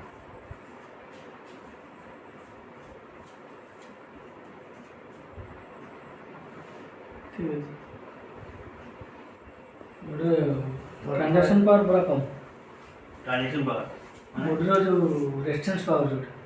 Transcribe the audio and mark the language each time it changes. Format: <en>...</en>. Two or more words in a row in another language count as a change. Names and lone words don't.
<hi>ठीक है</hi> <or>ଗୋଟେ</or> <en>transaction power</en> <or>ପୁରା କମ୍।</or> <en>transaction power</en> <or>ବଡ଼ିର ଯେଉଁ</or> <en>resistance power</en> <or>ଯେଉଁଟା</or>